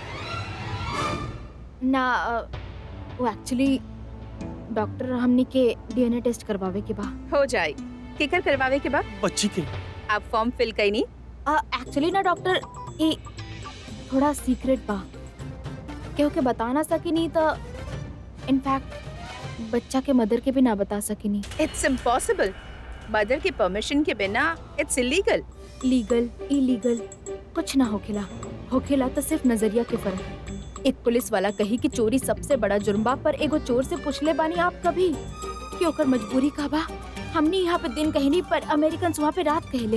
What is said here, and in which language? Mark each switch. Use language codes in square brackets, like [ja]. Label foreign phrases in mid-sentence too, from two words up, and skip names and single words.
[bho] ना वो एक्चुअली डॉक्टर हमनी के [en] DNA test [bho] करवावे के बा। हो जाए। केकर करवावे के बाद बच्ची के आप [en] form fill [bho] कइनी? एक्चुअली ना डॉक्टर, ये थोड़ा सीक्रेट बा, केहू के बता ना सकी नहीं तो इनफैक्ट बच्चा के मदर के भी ना बता सकिनी। [en] It's impossible. [bho] मदर के परमिशन के बिना [en] it's illegal. legal illegal [bho] कुछ ना होखेला तो सिर्फ नजरिया के फर्क। एक पुलिस वाला कही कि चोरी सबसे बड़ा जुर्म बा, पर एगो चोर से पूछले बानी आप कभी कि ओकर मजबूरी का बा? हमने यहाँ पे दिन कहनी पर अमेरिकन वहाँ पे रात कहले।